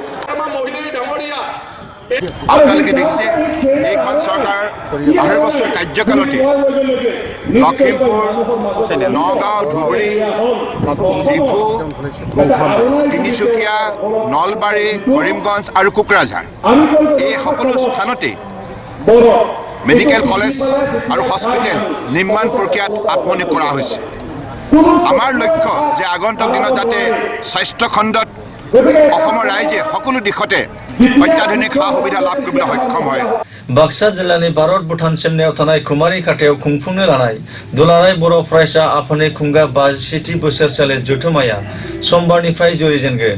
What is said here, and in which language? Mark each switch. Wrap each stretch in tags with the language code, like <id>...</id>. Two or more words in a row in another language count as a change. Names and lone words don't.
<as>আপোনালোকে দেখিছে এইখন চৰকাৰ 8 বছৰ কাৰ্যকালতে লখিমপুৰ, নগাঁও, ধুবুৰী, ডিফু, তিনিচুকীয়া, নলবাৰী, কৰিমগঞ্জ আৰু কোকৰাঝাৰ এই সকলো স্থানতে</as> <en>medical college</en> <as>আৰু হস্পিটেল নিৰ্মাণ প্ৰক্ৰিয়াত আত্মনিয়োগ কৰা হৈছে। আমাৰ লক্ষ্য যে আগন্তুক দিনত যাতে স্বাস্থ্য খণ্ডত অসমৰ ৰাইজে সকলো দিশতে অত্যাধুনিক সা সুবিধা লাভ কৰিবলৈ সক্ষম হয়।</as> <brx>बाक्सा जिल्लानि भारत भुटान सिमनायाव थानाय कुमारी खाथायाव खुंफुंनो लानाय दुलाराय बर' फरायसा आफादनि खुंगा 50थि बोसोरसालि जथुम्माया समबारनिफ्राय जुरिजेनगोन।</brx>